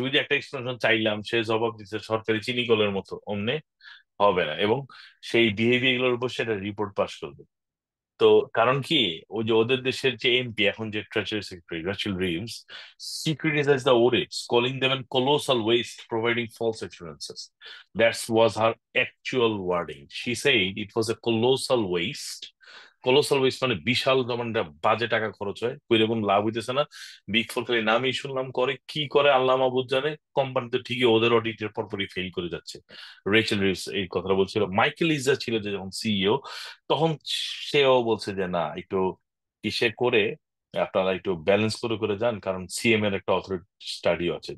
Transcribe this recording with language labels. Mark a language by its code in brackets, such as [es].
[bn] ওই যে একটা এক্সপ্লেনেশন চাইলাম, সে জবাব দিচ্ছে সরকারি চিনি কলের মতো, অমনে হবে না। এবং সেই বিহেভিয়ার গুলোর উপর সেটা রিপোর্ট পাস করবে। তো কারণ কি, ওই যে ওদের দেশের যে এমপি এখন, যে treasury secretary Rachel Reeves, [en] she criticized the audits, calling them a colossal waste, providing false assurances. That was her actual wording. She said it was a colossal waste. [bn] Colossal West মানে বিশাল মানে বাজে টাকা খরচ হয়, কই রকম লাভ হইতেছে না। বিগ ফোর খালি নামই শুনলাম করে, কি করে আল্লাহ মাহবুদ জানে। কোম্পানি তো ঠিকই ওদের অডিটের পরপরই ফেল করে যাচ্ছে। রেচেল রিভস এই কথাটা বলছিল। মাইকেল ইজা ছিল যে যখন সিইও, তখন সেও বলছে যে না, একটু কিসে করে আপনারা একটু ব্যালেন্স করে করে যান, কারণ সিএম এর একটা অথরিটি স্টাডি আছে।